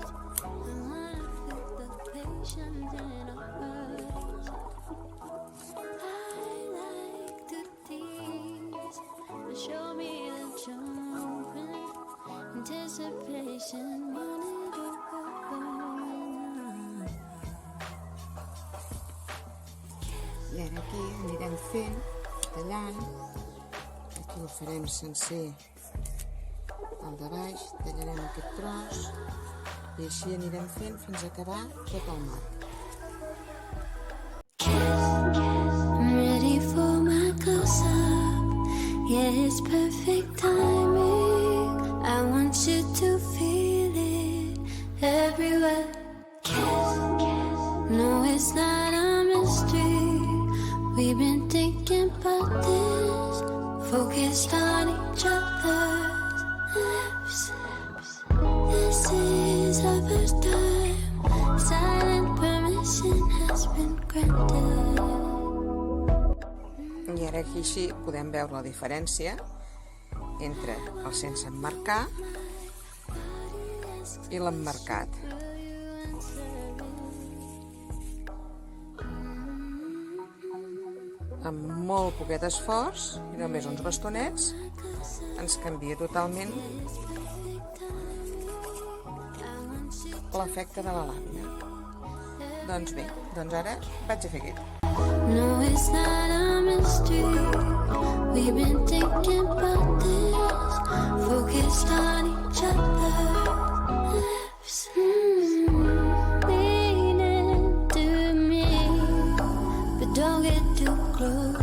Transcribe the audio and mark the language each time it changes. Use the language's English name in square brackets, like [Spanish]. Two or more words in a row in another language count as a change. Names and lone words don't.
[English] I wanna feel the patience in our words. I like to tease, but show me that you're open. Anticipation, want it overflow. [Catalan] I ara aquí anirem fent, tallant. Aquí ho farem sencer el de baix, tallarem aquest tros i així anirem fent fins a acabar tot el marc. [English] I'm ready for my close-up. Yeah, it's perfect timing. I want you to feel it everywhere. No, it's not a mystery. We've been thinking about this, focused on each other's lips. This is our first time. Silent permission has been granted. [Catalan] I ara aquí així podem veure la diferència entre el sense emmarcar i l'emmarcat. Amb molt poquet esforç i només uns bastonets ens canvia totalment l'efecte de la làmina. Doncs bé, ara vaig a fer aquest. [English] No, it's not a mystery. We've been thinking about this, focused on each other's lips, leaning to me, but don't get too close.